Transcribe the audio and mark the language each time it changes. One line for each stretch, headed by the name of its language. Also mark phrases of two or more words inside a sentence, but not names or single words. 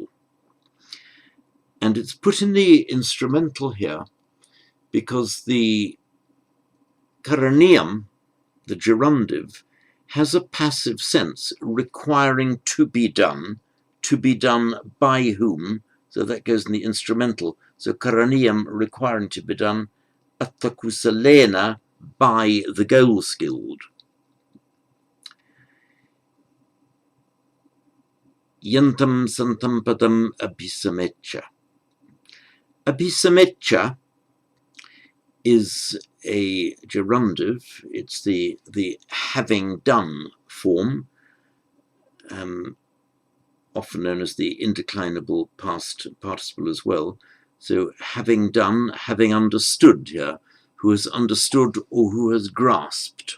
English: And it's put in the instrumental here because the karaniyam, the gerundive, has a passive sense, requiring to be done by whom? So that goes in the instrumental. So karaniyam, requiring to be done, attakusalena, by the goal-skilled.
Pali: Yantam santam padam abhisamecha.
English: Abhisamecha is a gerundive. It's the having done form, often known as the indeclinable past participle as well. So having done, having understood here, who has understood or who has grasped.